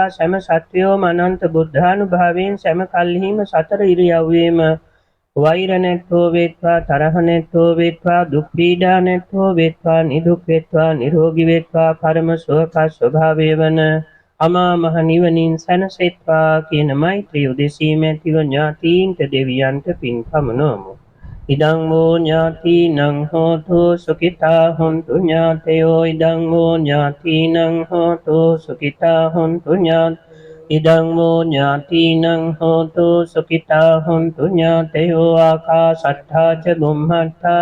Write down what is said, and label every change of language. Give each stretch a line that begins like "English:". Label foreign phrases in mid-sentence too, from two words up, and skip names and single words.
Sinhala: සෑම සත්වයෝම අනන්ත බුද්ධානුභාවයෙන් සෑම කල්හිම සතර ඉරියව්වේම වෛර නැත්තෝ වේත්වා, තරහ නැත්තෝ වේත්වා, දුක් පීඩා නැත්තෝ වේත්වා, නිදුක් වේත්වා, නිරෝගී වේත්වා, පරම සුවපත් ස්වභාවය වන අමා මහ නිවනින් සැනසෙත්වා කියන මෛත්‍රී උදෙසීම ඇතිව ඥාතීන්ට දෙවියන්ට පින් පමුණවමු.
Pali: ඉදං වූ ඥාතිනං හෝතු සුඛිතා හොන්තු ඥාතයෝ ඉදං වූ ඥාතිනං හෝතු සුඛිතා හොන්තු ඉදං වූ ඥාතිනං හෝතු සුඛිතා හොන්තු ඥාතයෝ ආකාශට්ඨා ච බුම්මට්ඨා